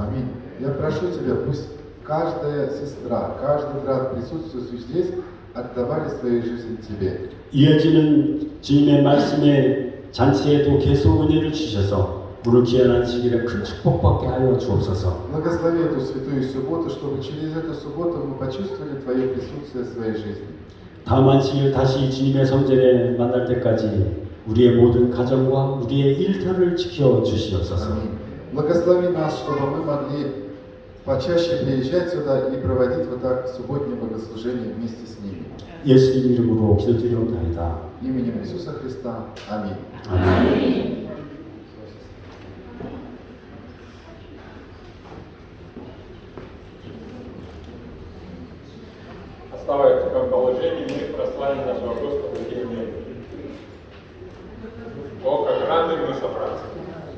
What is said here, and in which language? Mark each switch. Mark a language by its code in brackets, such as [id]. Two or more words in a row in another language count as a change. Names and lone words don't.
[ru] Аминь. Я прошу Тебя, пусть каждая сестра, каждый брат, присутствующий здесь, отдавали свою жизнь Тебе. [ko] 이어지는 주님의 말씀의 잔치에도 계속 은혜를 주셔서 오늘 귀한 안식일에 큰 축복받게 하여 주옵소서. [ru] Благослови эту святую субботу, чтобы через эту субботу мы почувствовали Твое присутствие в своей жизни. [ko] 다음 안식일 다시 주님의 성전에 만날 때까지 우리의 모든 가정과 우리의 일터를 지켜 주시옵소서. [ru] Аминь. Благослови нас, чтобы мы могли почаще приезжать сюда и проводить вот так субботнее богослужение вместе с ними. [ko] 예수님 이름으로 기도드리옵나이다. [ru] Именем Иисуса Христа. Аминь. [ko] 아멘. [ru] Оставаясь в таком положении, мы прославим нашего Господа и О, как рады мы собраться.